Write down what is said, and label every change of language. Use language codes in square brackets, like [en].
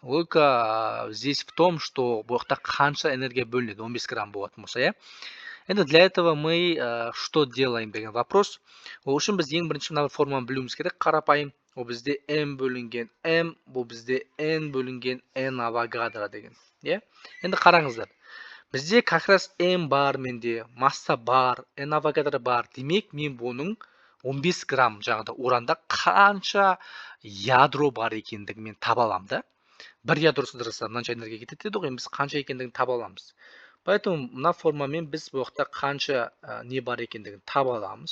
[ru] Логика здесь в том, что [kk] бұл жақта қанша энергия бөлінеді, 15 грамм болатын болса, иә. [ru] Енді для этого мы что делаем деген вопрос. [kk] Ол үшін біз ең бірінші мына форманы білуіміз керек. Қарапайым, ол бізде m бөлінген m, бұл бізде n бөлінген n авогадро деген, иә. Енді қараңыздар. Бізде как раз m бар менде, масса бар, n авогадро бар. Демек, мен бұның 15 грамм жаңағыда уранда қанша ядро бар екендігін мен таба аламын да. Бір ядро сыдырса мынанша энергия кетеді деді ғой, біз қанша екендігін таба аламыз. Поэтому мына формамен біз бұл жақта қанша не бар екендігін таба аламыз.